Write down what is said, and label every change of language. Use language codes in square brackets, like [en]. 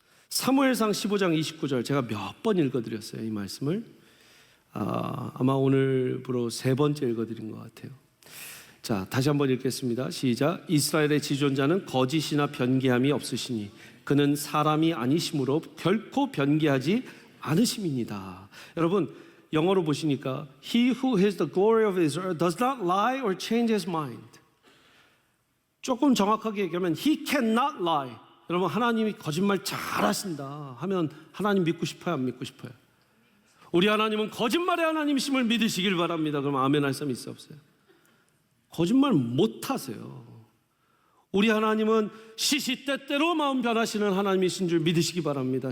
[ko] 사무엘상 15장 29절 제가 몇 번 읽어드렸어요. 이 말씀을 아마 오늘부로 세 번째 읽어드린 것 같아요. 자, 다시 한번 읽겠습니다. 시작. 이스라엘의 지존자는 거짓이나 변개함이 없으시니 그는 사람이 아니심으로 결코 변개하지 않으심입니다. 여러분 영어로 보시니까 [en] He who has the glory of Israel does not lie or change his mind. [ko] 조금 정확하게 얘기하면 [en] He cannot lie. [ko] 여러분 하나님이 거짓말 잘하신다 하면 하나님 믿고 싶어요, 안 믿고 싶어요? 우리 하나님은 거짓말의 하나님이심을 믿으시길 바랍니다. 그럼 아멘 할 사람 있어 없어요? 거짓말 못 하세요. 우리 하나님은 시시때때로 마음 변하시는 하나님이신 줄 믿으시기 바랍니다.